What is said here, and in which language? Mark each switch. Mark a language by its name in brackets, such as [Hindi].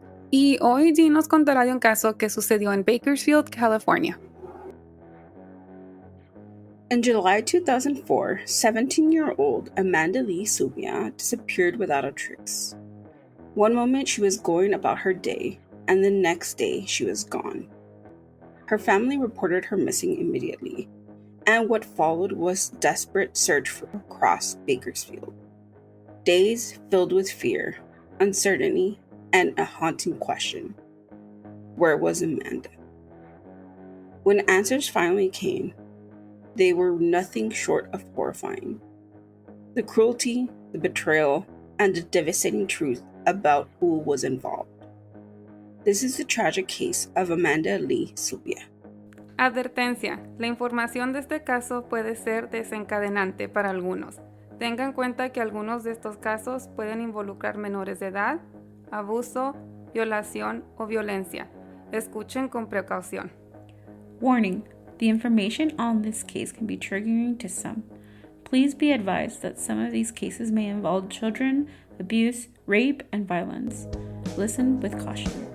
[Spanish] Y hoy Dee nos contará de un caso que sucedió en Bakersfield, California. [English] In July 2004, 17-year-old Amanda Lee Zubia disappeared without a trace. One moment she was going about her day, and the next day she was gone. Her family reported her missing immediately, and what followed was desperate search across Bakersfield. Days filled with fear, uncertainty, and a haunting question. Where was Amanda? When answers finally came, they were nothing short of horrifying. The cruelty, the betrayal, and the devastating truth about who was involved. This is the tragic case of Amanda Lee Zubia. [Spanish] Advertencia: la información de este caso puede ser desencadenante para algunos. Tenga en cuenta que algunos de estos casos pueden involucrar menores de edad, abuso, violación o violencia. Escuchen con precaución. [English] Warning: the information on this case can be triggering to some. Please be advised that some of these cases may involve children, abuse, rape, and violence. Listen with caution.